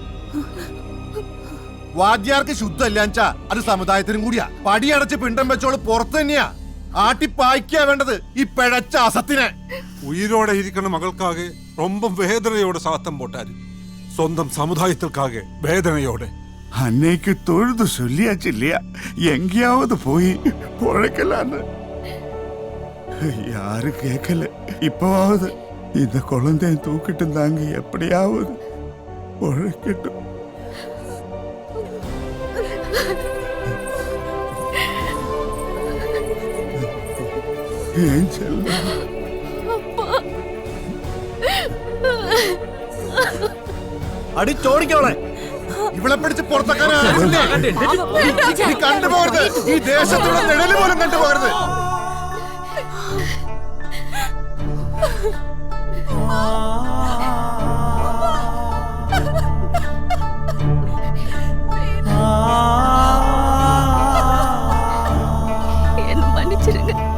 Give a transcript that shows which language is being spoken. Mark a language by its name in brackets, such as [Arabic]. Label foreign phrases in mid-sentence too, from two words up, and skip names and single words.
[Malayalam] വാദ്യാർക്ക് ശുദ്ധല്ലാച്ചാ അത് സമുദായത്തിനും കൂടിയാ. പടിയടച്ച് പിണ്ടം വെച്ചോള് പുറത്ത് തന്നെയാ. ആട്ടിപ്പായ്ക്കാ വേണ്ടത് ഈ പിഴച്ച അസത്തിനെ. ഉയിരോടെ ഇരിക്കുന്ന മകൾക്കാകെ ரொம்ப വേദനയോടെ സാത്തം പോട്ടാര്. സ്വന്തം സമുദായത്തിൽക്കാകെ വേദനയോടെ. [Tamil] அன்னைக்கு தொழுது சொல்லியாச்சு இல்லையா, எங்கேயாவது போய் பொழைக்கலான்னு. யாரும் கேட்கல. இப்பவாவது இந்த குழந்தைய தூக்கிட்டு தாங்க எப்படியாவது பொழைக்கட்டும். ஏன் செல்லம்? [Malayalam] അടിച്ചോടിക്കോളെ. ഇവളെ പിടിച്ച് പുറത്താക്കാനാ കണ്ടുപോകരുത്. ഈ ദേശത്തുള്ള നിഴല് പോലും കണ്ടുപോകരുത്. [Tamil] என்ன மன்னிச்சிருங்க.